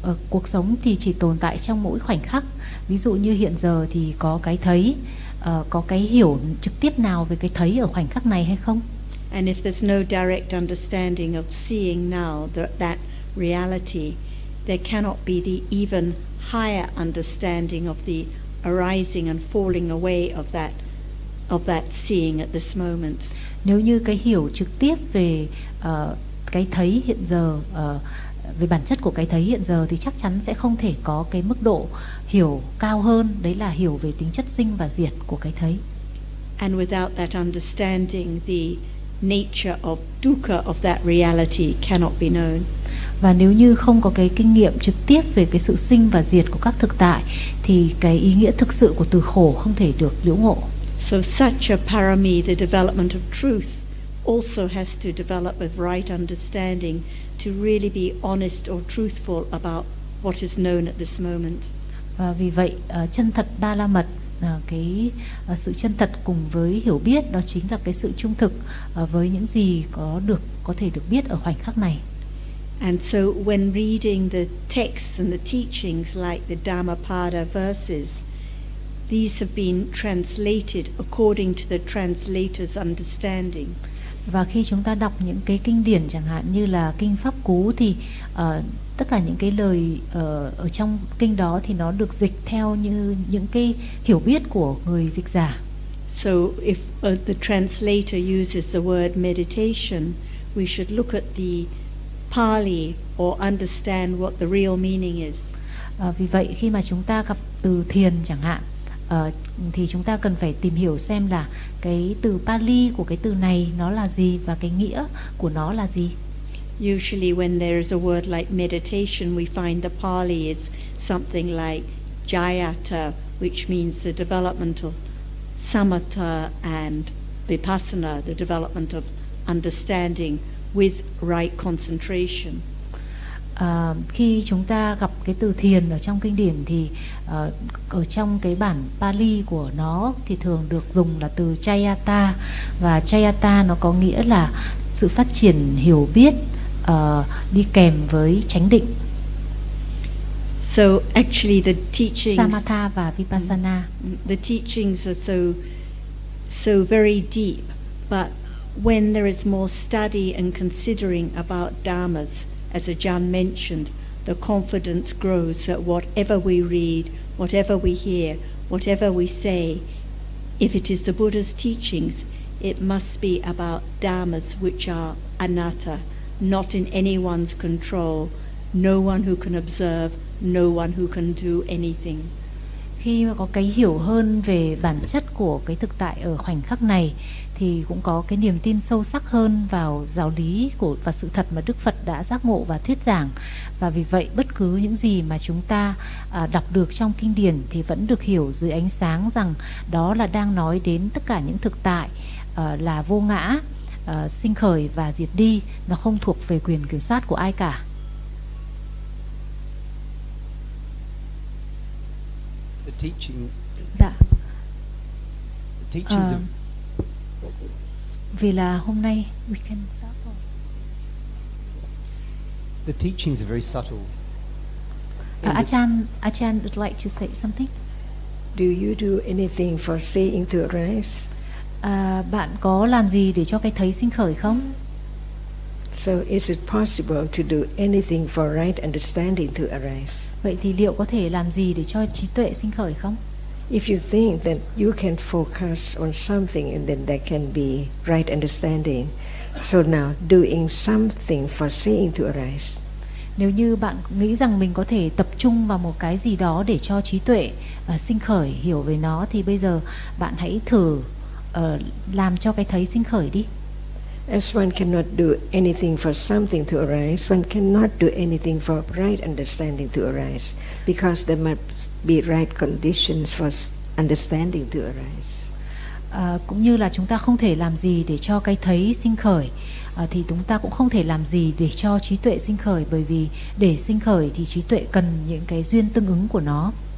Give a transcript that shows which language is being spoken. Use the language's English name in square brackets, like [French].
[Vietnamese] Cuộc sống thì chỉ tồn tại trong mỗi khoảnh khắc. Ví dụ như hiện giờ thì có cái thấy, có cái hiểu trực tiếp nào về cái thấy ở khoảnh khắc này hay không? [English] And if there's no direct understanding of seeing now, that reality, there cannot be the even higher understanding of the arising and falling away of that seeing at this moment. [Vietnamese] Nếu như cái hiểu trực tiếp về cái thấy hiện giờ, về bản chất của cái thấy hiện giờ, thì chắc chắn sẽ không thể có cái mức độ hiểu cao hơn, đấy là hiểu về tính chất sinh và diệt của cái thấy. [English] And without that understanding, the nature of dukkha of that reality cannot be known. [Vietnamese] Và nếu như không có cái kinh nghiệm trực tiếp về cái sự sinh và diệt của các thực tại, thì cái ý nghĩa thực sự của từ khổ không thể được liễu ngộ. [English] So such a parami, the development of truth, also has to develop with right understanding to really be honest or truthful about what is known at this moment. [Vietnamese] Và vì vậy chân thật ba la mật, cái sự chân thật cùng với hiểu biết đó chính là cái sự trung thực với những gì có được, có thể được biết ở khoảnh khắc này. [English] And so when reading the texts and the teachings like the Dhammapada verses, these have been translated according to the translator's understanding. [Vietnamese] Và khi chúng ta đọc những cái kinh điển chẳng hạn như là kinh Pháp Cú thì tất cả những cái lời ở trong kinh đó thì nó được dịch theo như những cái hiểu biết của người dịch giả. [English] So if the translator uses the word meditation, we should look at the Pali or understand what the real meaning is. [Vietnamese] Vì vậy khi mà chúng ta gặp từ thiền chẳng hạn thì chúng ta cần phải tìm hiểu xem là cái từ Pali của cái từ này nó là gì và cái nghĩa của nó là gì. [English] Usually when there is a word like meditation, we find the Pali is something like jayata, which means the development of samatha and vipassana, the development of understanding with right concentration. [Vietnamese] Khi chúng ta gặp cái từ thiền ở trong kinh điển thì ở trong cái bản Pali của nó thì thường được dùng là từ jayata, và jayata nó có nghĩa là sự phát triển hiểu biết đi kèm với chánh định. [English] So actually the teachings [Vietnamese] samatha và vipassana, [English] the teachings are so so very deep, but when there is more study and considering about dharmas, as Ajahn mentioned, the confidence grows that whatever we read, whatever we hear, whatever we say, if it is the Buddha's teachings, it must be about dharmas which are anatta, not in anyone's control, no one who can observe, no one who can do anything. [Vietnamese] Khi mà có cái hiểu hơn về bản chất của cái thực tại ở khoảnh khắc này thì cũng có cái niềm tin sâu sắc hơn vào giáo lý của và sự thật mà Đức Phật đã giác ngộ và thuyết giảng. Và vì vậy bất cứ những gì mà chúng ta đọc được trong kinh điển thì vẫn được hiểu dưới ánh sáng rằng đó là đang nói đến tất cả những thực tại là vô ngã, sinh khởi và diệt đi, nó không thuộc về quyền kiểm soát của ai cả. [English] The teaching. [Vietnamese] Dạ. [English] The teachings of. [Vietnamese] Vì là hôm nay [English] we can stop. The teachings are very subtle. Achan would like to say something. Do you do anything for seeing to arise? [Vietnamese] Bạn có làm gì để cho cái thấy sinh khởi không? [English] So is it possible to do anything for right understanding to arise? [Vietnamese] Vậy thì liệu có thể làm gì để cho trí tuệ sinh khởi không? [English] If you think that you can focus on something and then there can be right understanding, so now doing something for seeing to arise. [Vietnamese] Nếu như bạn nghĩ rằng mình có thể tập trung vào một cái gì đó để cho trí tuệ sinh khởi, hiểu về nó, thì bây giờ bạn hãy thử làm cho cái thấy sinh khởi đi. [English] As one cannot do anything for something to arise, one cannot do anything for right understanding to arise, because there must be right conditions for understanding to arise. [Vietnamese] Cũng như là chúng ta không thể làm gì để cho cái thấy sinh khởi, thì chúng ta cũng không thể làm gì để cho trí tuệ sinh khởi, bởi vì để sinh khởi thì trí tuệ cần những cái duyên tương ứng của nó.